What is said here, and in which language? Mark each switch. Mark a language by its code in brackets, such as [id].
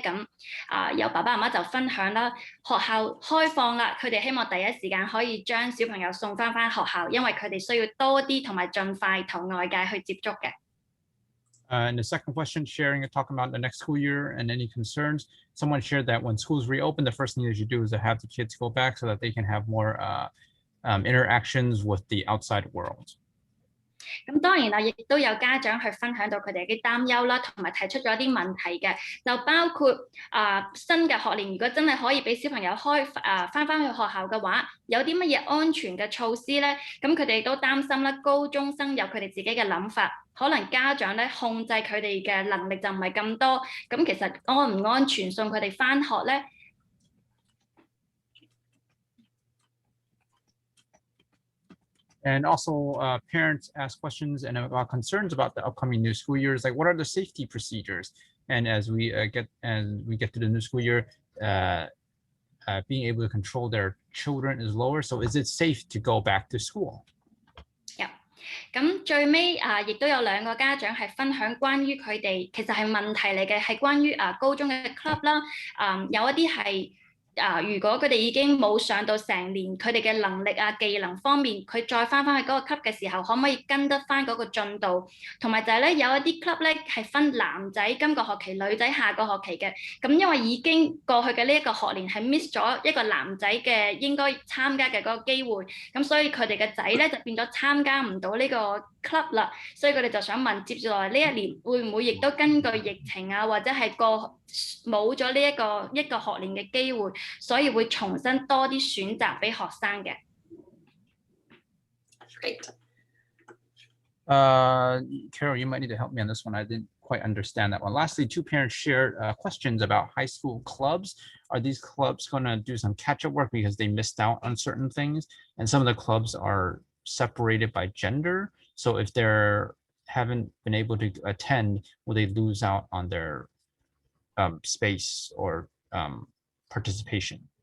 [yue] 咁有爸爸媽媽就分享啦，學校開放啦，佢哋希望第一時間可以將小朋友送返學校，因為佢哋需要多啲同埋盡快同外界去接觸嘅。 [en] And the second question, talking about the next school year and any concerns. Someone shared that when schools reopen, the first thing they should do is to have the kids go back so that they can have more interactions with the outside world. [yue] 咁當然啦，亦都有家長去分享到佢哋嘅擔憂啦，同埋提出咗一啲問題嘅，就包括新嘅學年如果真係可以俾小朋友翻去學校嘅話，有啲乜嘢安全嘅措施咧？咁佢哋都擔心啦，高中生有佢哋自己嘅諗法，可能家長咧控制佢哋嘅能力就唔係咁多，咁其實安唔安全送佢哋翻學咧？ [en] And also, parents ask questions and about concerns about the upcoming new school years, like what are the safety procedures? And as we get to the new school year, being able to control their children is lower. So is it safe to go back to school? [yue] 咁最尾亦都有2個家長係分享關於佢哋其實係問題嚟嘅，係關於高中嘅 club 啦，有一啲係。如果佢哋已經冇上到成年，佢哋嘅能力技能方面，佢再翻去嗰個 club 嘅時候，可唔可以跟得翻嗰個進度？同埋就係咧，有一啲 club 咧係分男仔今個學期、女仔下個學期嘅。咁因為已經過去嘅呢一個學年係 miss 咗一個男仔嘅應該參加嘅嗰個機會，咁所以佢哋嘅仔咧就變咗參加唔到呢個 club 啦。所以佢哋就想問，接住落嚟呢一年會唔會亦都根據疫情或者係冇咗呢一個學年嘅機會？所以會重新多啲選擇俾學生嘅。 [en] Great. Carol, you might need to help me on this one. I didn't quite understand that one. Lastly, 2 parents shared questions about high school clubs. Are these clubs going to do some catch-up work because they missed out on certain things? And some of the clubs are separated by gender. So if they haven't been able to attend, will they lose out on their space or participation?